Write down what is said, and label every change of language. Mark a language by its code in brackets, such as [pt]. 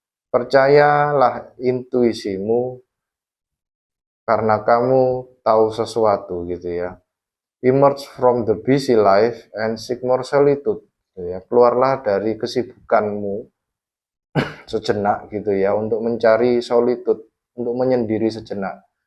[id] Percayalah intuisimu karena kamu tahu sesuatu gitu ya. [en] Emerge from the busy life and seek more solitude. [id] Gitu ya. Keluarlah dari kesibukanmu sejenak gitu ya untuk mencari solitude, untuk menyendiri sejenak.